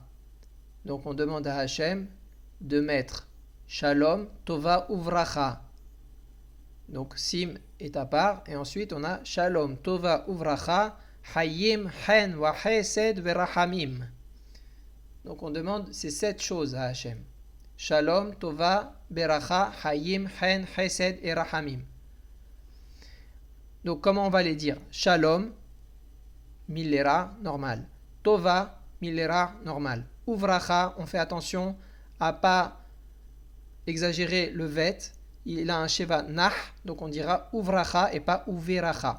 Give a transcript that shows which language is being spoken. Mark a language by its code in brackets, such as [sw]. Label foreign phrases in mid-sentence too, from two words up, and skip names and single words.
[fr] Donc on demande à Hachem de mettre [he] שלום, טובה וברכה. [fr] Donc Sim est à part et ensuite on a [he] שלום, טובה וברכה, חיים, חן, וחסד, ורחמים. [fr] Donc on demande ces 7 choses à Hachem. [he] שלום, טובה, ברכה, חיים, חן, חסד [fr] et Rahamim. Donc comment on va les dire? Shalom, Millera, normal. Tova, Millera, normal. Uvracha, on fait attention à pas exagérer le vet. Il a un [he] שווא נח, [fr] donc on dira Uvracha et pas Uveracha.